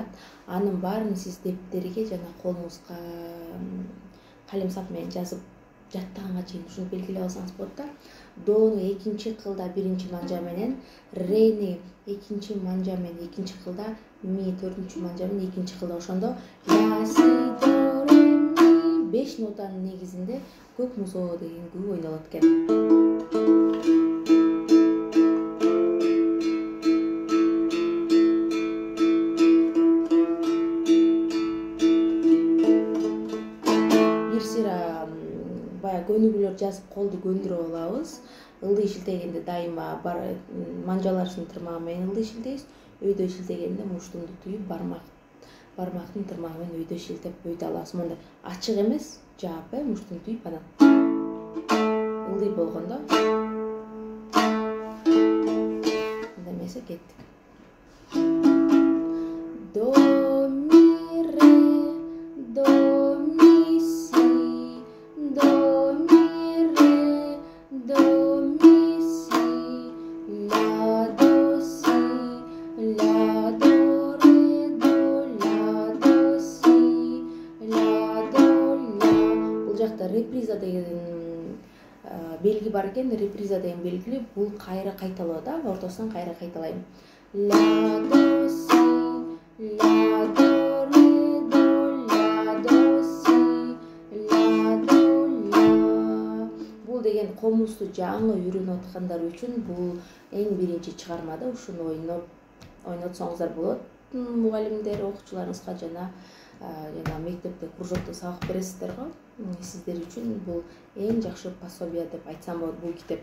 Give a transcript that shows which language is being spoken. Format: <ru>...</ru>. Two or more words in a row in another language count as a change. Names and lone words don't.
<ky>Анын баарын сиз дептериге жана колуңузга калемсап менен жазып жаттаганга чейин ушуну белгилеп алсаңыз болот да. Дону 2-чи кылда 1-чи манжа менен, рени 2-чи манжа менен 2-чи кылда, ми 4-чү манжа менен 2-чи кылда, ошондо ля си до ре ми 5 нотанын негизинде көк музоо деген күн ойнолот экен. Бая көнүгүүлөр жазып колду көндүрүп алабыз. Ылдый шилтегенде дайыма манжаларыбыздын тырмагы менен ылдый шилтейбиз. Өйдө шилтегенде муштумду туюп бармактын тырмагы менен өйдө шилтеп өйдө алабыз. Монда ачык эмес, жаап, муштумду туюп анан ылдый болгондо мындай эмесе кеттик. До ми ре, до ми си, до ми ре, до ми си, ля до си, ля до ре до, ля до си, ля до ля. Бул жакта реприза деген белги бар экен. Реприза деген белги бул кайра кайталоо да, ортосунан кайра кайталайм. Ля до си, ля до ре до, ля до си, ля до ля. Бул деген комузду жаңы үйрөнүп аткандар үчүн бул эң биринчи чыгарма да. Ушуну ойнотсоңуздар болот. Мугалимдер окуучуларыңызга жана мектепте кружокто сабак бересиздер го. Сиздер үчүн бул эң жакшы пособие деп айтсам болот бул китеп.</ky>